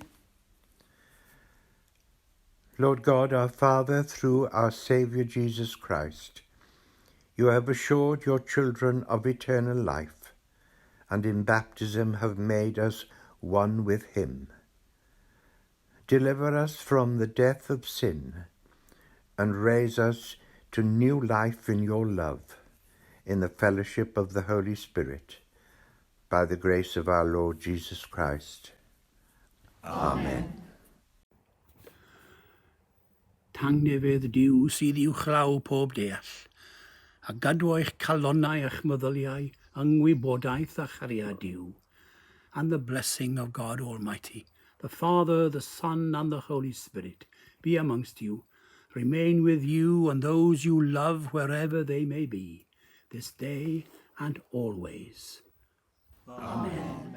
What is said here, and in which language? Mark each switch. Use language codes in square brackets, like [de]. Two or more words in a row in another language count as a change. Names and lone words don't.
[en] Lord God, our Father, through our Saviour Jesus Christ, you have assured your children of eternal life, and in baptism have made us one with him. Deliver us from the death of sin, and raise us to new life in your love, in the fellowship of the Holy Spirit, by the grace of our Lord Jesus Christ. Amen. [cy] Tangnefydd Duw sydd i'w chlaw pob deall, a gadw eich calonnau eich meddyliau, yngwybodaeth a chariad Duw, [en] and the blessing of God Almighty, the Father, the Son, and the Holy Spirit, be amongst you, remain with you and those you love wherever they may be, this day and always. Amen.